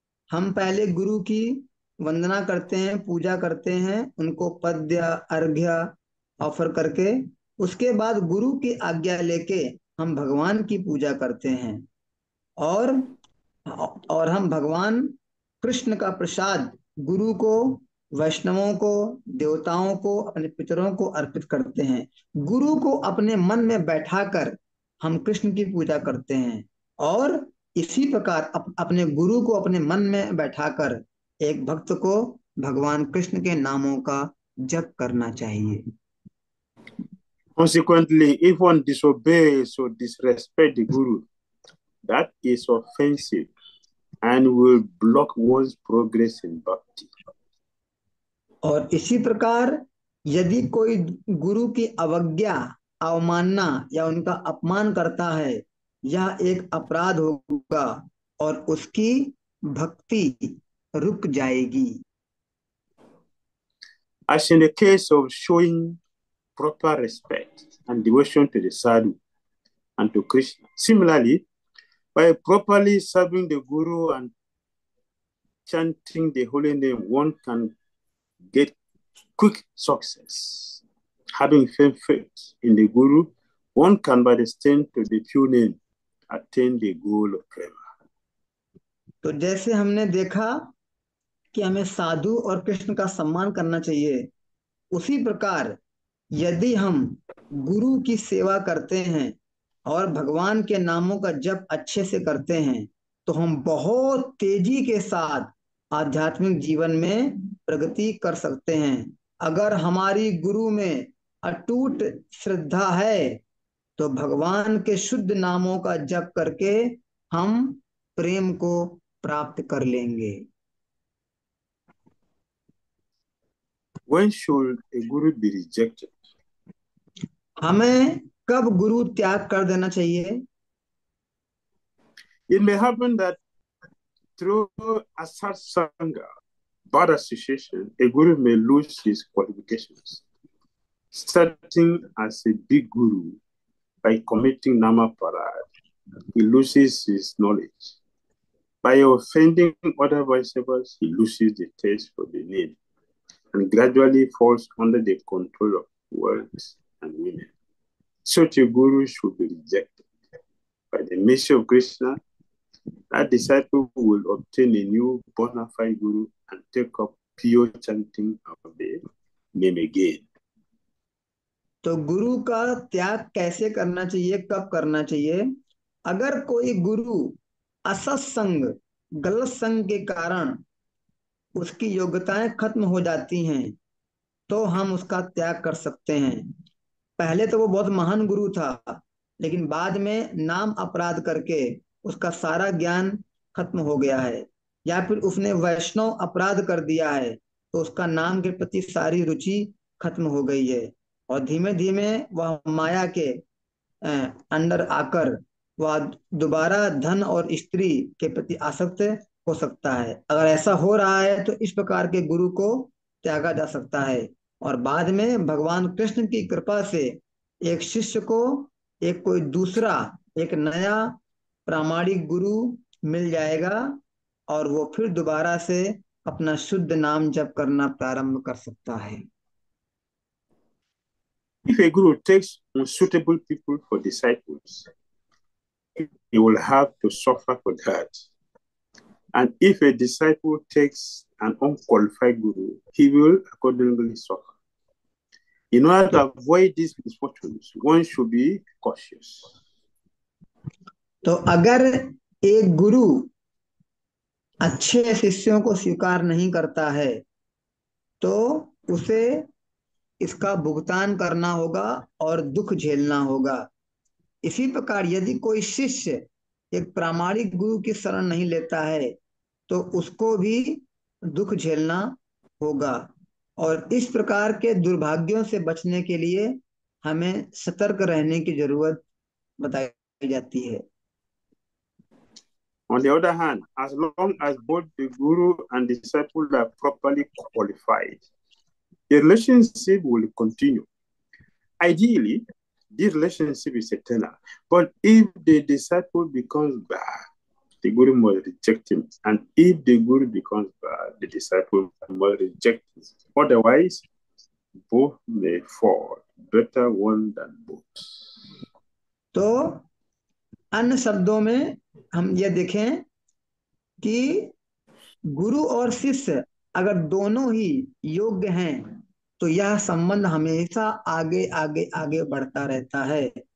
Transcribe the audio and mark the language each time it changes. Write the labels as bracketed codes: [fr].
[hi] हम पहले गुरु की वंदना करते हैं, पूजा करते हैं, उनको पद्य अर्घ्य ऑफर करके, उसके बाद गुरु की आज्ञा लेके हम भगवान की पूजा करते हैं और हम भगवान कृष्ण का प्रसाद गुरु को, वैष्णवों को, देवताओं को, अपने पितरों को अर्पित करते हैं। गुरु को अपने मन में बैठाकर हम कृष्ण की पूजा करते हैं और इसी प्रकार अपने गुरु को अपने मन में बैठाकर एक भक्त को भगवान कृष्ण के नामों का जप करना चाहिए। [en] Consequently, if one disobeys or disrespects the Guru, that is offensive and will block one's progress in bhakti. [hi] और इसी प्रकार यदि कोई गुरु की अवज्ञा, अवमानना या उनका अपमान करता है, यह एक अपराध होगा और उसकी भक्ति रुक जाएगी। [en] As in the case of showing proper respect and devotion to the sadhu and to Krishna, similarly, by properly serving the Guru and chanting the holy name, one can get quick success. Having firm faith in the Guru, one can by the strength of the pure name attain the goal of prema. [hi] तो जैसे हमने देखा कि हमें साधु और कृष्ण का सम्मान करना चाहिए, उसी प्रकार यदि हम गुरु की सेवा करते हैं और भगवान के नामों का जप अच्छे से करते हैं, तो हम बहुत तेजी के साथ आध्यात्मिक जीवन में प्रगति कर सकते हैं। अगर हमारी गुरु में अटूट श्रद्धा है तो भगवान के शुद्ध नामों का जप करके हम प्रेम को प्राप्त कर लेंगे। [en] When should a guru be rejected? [hi] हमें कब गुरु त्याग कर देना चाहिए? [en] It may happen that through a satsanga, bad association, a guru may lose his qualifications, starting as a big guru by committing namaparad. He loses his knowledge. By offending other Vaishnavas, he loses the taste for the name and gradually falls under the control of wealth and women. Such a guru should be rejected. By the mercy of Krishna, that disciple will obtain a new bona fide guru and take up pure chanting of the name again. [hi] तो गुरु का त्याग कैसे करना चाहिए, कब करना चाहिए? अगर कोई गुरु असत्संग, गलत संग के कारण उसकी योग्यताएं खत्म हो जाती हैं तो हम उसका त्याग कर सकते हैं। पहले तो वो बहुत महान गुरु था, लेकिन बाद में नाम अपराध करके उसका सारा ज्ञान खत्म हो गया है, या फिर उसने वैष्णव अपराध कर दिया है तो उसका नाम के प्रति सारी रुचि खत्म हो गई है और धीमे धीमे वह माया के अंदर आकर वह दोबारा धन और स्त्री के प्रति आसक्त हो सकता है। अगर ऐसा हो रहा है तो इस प्रकार के गुरु को त्यागा जा सकता है। और बाद में भगवान कृष्ण की कृपा से एक शिष्य को एक कोई दूसरा, एक नया प्रामाणिक गुरु मिल जाएगा, और वो फिर दोबारा से अपना शुद्ध नाम जप करना प्रारंभ कर सकता है। [en] If a guru takes unsuitable people for disciples, he will have to suffer for that. And if a disciple takes an unqualified guru, he will accordingly suffer. In order to avoid these misfortunes, one should be cautious. [hi] तो अगर एक गुरु अच्छे शिष्यों को स्वीकार नहीं करता है, तो उसे इसका भुगतान करना होगा और दुख झेलना होगा। इसी प्रकार यदि कोई शिष्य एक प्रामाणिक गुरु की शरण नहीं लेता है, तो उसको भी दुख झेलना होगा। और इस प्रकार के दुर्भाग्यों से बचने के लिए हमें सतर्क रहने की जरूरत बताई जाती है। [en] On the other hand, as long as both the guru and the disciple are properly qualified, the relationship will continue. Ideally, this relationship is eternal. But if the disciple becomes bad, the guru must reject him. And if the guru becomes bad, the disciple must reject him. Otherwise, both may fall. Better one than both. [hi] तो अन्य शब्दों में हम ये देखें कि गुरु और शिष्य अगर दोनों ही योग्य हैं, तो यह संबंध हमेशा आगे आगे आगे बढ़ता रहता है।